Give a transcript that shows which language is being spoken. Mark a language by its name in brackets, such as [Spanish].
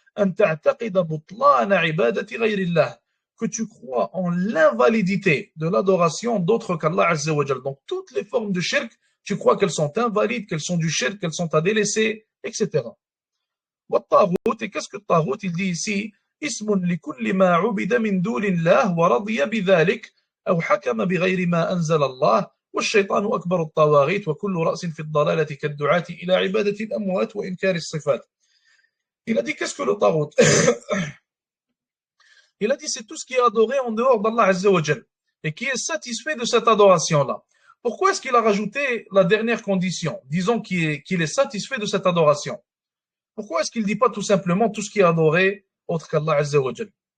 [Arabic] أن تعتقد بطلان عبادة غير الله, [French] que tu crois en l'invalidité de l'adoration d'autres qu'Allah Azza wa Jal. Donc toutes les formes de shirk, tu crois qu'elles sont invalides, qu'elles sont du shirk, qu'elles sont à délaisser, etc. والطاغوت, et qu'est-ce que le taghut? Il dit ici [Arabic] اسم لكل ما عبد من دون الله ورضي بذلك أو حكم بغير ما أنزل الله والشيطان أكبر الطواغيت وكل رأس في الضلالة كالدعاة إلى عبادة الأموات وإنكار الصفات. [French] Il a dit qu'est-ce que le taghut? Il a dit c'est tout ce qui est adoré en dehors d'Allah Azza wa Jal et qui est satisfait de cette adoration-là. Pourquoi est-ce qu'il a rajouté la dernière condition? Disons qu'il est satisfait de cette adoration. Pourquoi est-ce qu'il ne dit pas tout simplement tout ce qui est adoré autre qu'Allah Azza wa Jal?